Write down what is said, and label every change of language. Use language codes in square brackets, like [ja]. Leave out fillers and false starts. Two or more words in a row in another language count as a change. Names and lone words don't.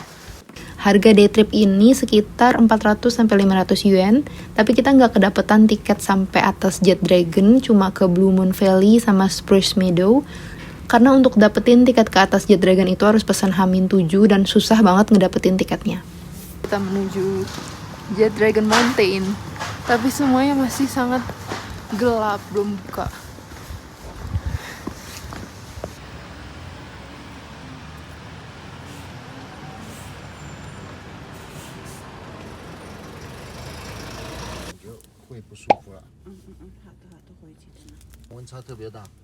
[id] Harga day trip ini sekitar 400-500 yuan, tapi kita nggak kedapetan tiket sampai atas Jet Dragon, cuma ke Blue Moon Valley sama Spruce Meadow. Karena untuk dapetin tiket ke atas Jet Dragon itu harus pesan H-7 dan susah banget ngedapetin tiketnya. Kita menuju Jet Dragon Mountain, tapi semuanya masih sangat Gelap, belum buka. [zh] 就会不舒服了。好的，回去吃。温差特别大。